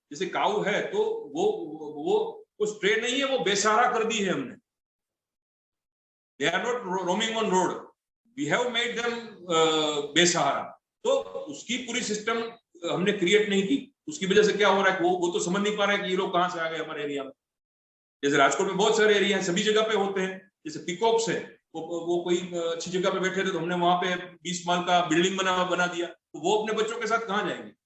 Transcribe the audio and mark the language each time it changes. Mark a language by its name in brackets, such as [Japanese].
[Hindi] जैसे काऊ है तो वो स्ट्रे नहीं है, वो बेसहारा कर दी है हमने। [English] They are not roaming on road. We have made them बेसहारा। [Hindi] तो उसकी पूरी सिस्टम हमने क्रिएट नहीं की। उसकी वजह से क्या हो रहा है, वो तो समझ नहीं पा रहा है कि ये लोग कहाँ से आ गए हमारे एरिया में। जैसे राजकोट में बहुत सारे एरिया हैं, सभी जगह पे होते हैं। जैसे पिकॉक्स है, वो कोई अच्छी जगह पे बैठे थे तो हमने वहां पे 20 माल का बिल्डिंग बना दिया, तो वो अपने बच्चों के साथ कहाँ जाएंगे?